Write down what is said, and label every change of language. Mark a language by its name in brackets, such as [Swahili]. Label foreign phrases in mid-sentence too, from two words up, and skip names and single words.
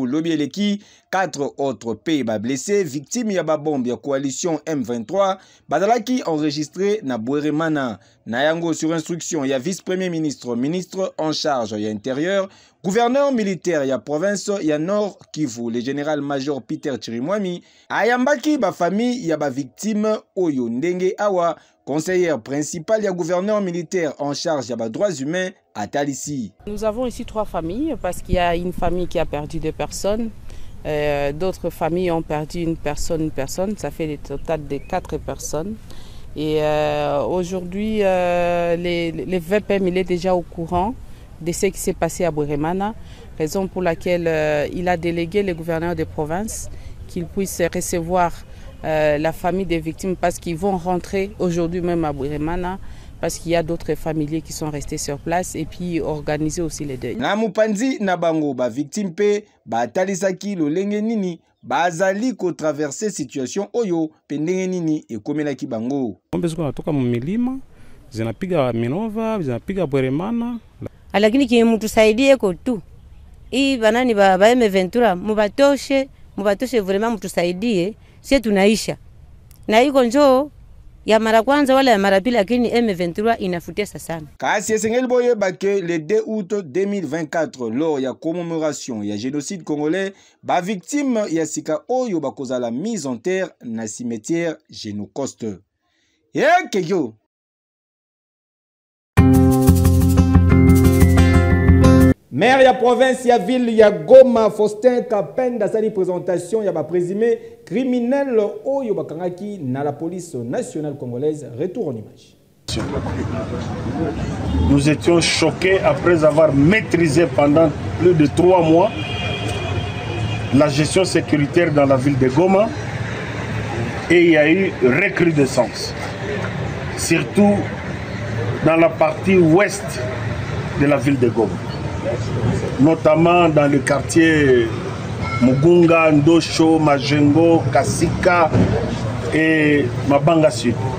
[Lingala] Lobi eleki [French] 4 autres pays [Lingala] ba [French] blessés victimes [Lingala] ya ba bombe ya coalition M23 badalaki enregistré na Bweremana. Na yango [French] sur instruction [Lingala] ya [French] vice-premier ministre, ministre en charge [Lingala] ya intérieur, [French] gouverneur militaire [Lingala] ya province ya Nord Kivu, [French] le général-major [Lingala] Peter Chirimwami, ayambaki ba famille ya ba victime oyo ndenge awa. [French] Conseillère principale et gouverneur militaire en charge des droits humains à Talissi. Nous avons ici 3 familles parce qu'il y a une famille qui a perdu 2 personnes. D'autres familles ont perdu une personne. Ça fait le total de 4 personnes. Et aujourd'hui, le VPM il est déjà au courant de ce qui s'est passé à Bweremana. Raison pour laquelle il a délégué le gouverneur de province qu'il puisse recevoir la famille des victimes parce qu'ils vont rentrer aujourd'hui même à Bweremana parce qu'il y a d'autres familiers qui sont restés sur place et puis organiser aussi les deuils. [Lingala] Na mupanzi na bango ba victime pe ba talisaki lolenge nini bazali ko traverser situation oyo pendenge nini ekomelaki bango. [Swahili] Ngombe ziko natoka mu milima zinapiga Minova zinapiga Bweremana. Lakini kimutusaidie ko tu. Hii banani ba M23 mubatoshe vraiment mutusaidie. Si tunaisha na iko njoo ya mara kwanza wala ya mara pili lakini M23 inafutesa sana. [Lingala] Kasi esengeli boye bake [French] le 2 août 2024 lors [Lingala] ya commémoration ya génocide congolais ba victime ya sika oyo bakozala [French] mise en terre [Lingala] na cimetière Génocoste. Keyo maire ya province ya ville ya Goma Faustin Kapenda sali présentation ya ba [French] présumé criminel [Lingala] oyo bakangaki na [French] la police nationale congolaise. Retour en image. Nous étions choqués après avoir maîtrisé pendant plus de 3 mois la gestion sécuritaire dans la ville de Goma et il y a eu recrudescence, surtout dans la partie ouest de la ville de Goma, notamment dans le quartier Mugunga, Ndosho, Majengo, Kasika et Mabanga Sud.